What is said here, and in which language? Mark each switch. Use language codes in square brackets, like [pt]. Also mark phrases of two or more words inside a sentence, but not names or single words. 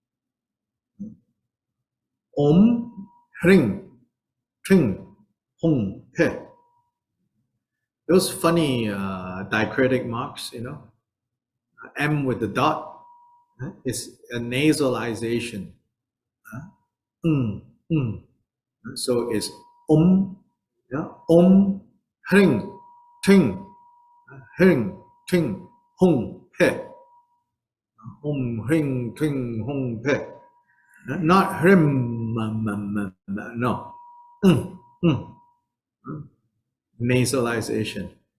[sa] Om, Hring, Tring, Hung, He. [en] Those funny diacritic marks, M with the dot is a nasalization. So it's [sa] Om, Hring, Ting, Ting, Hung, He. Om, Hring, Ting, Hung, He. [en] Not Hrim, no. Nasalization.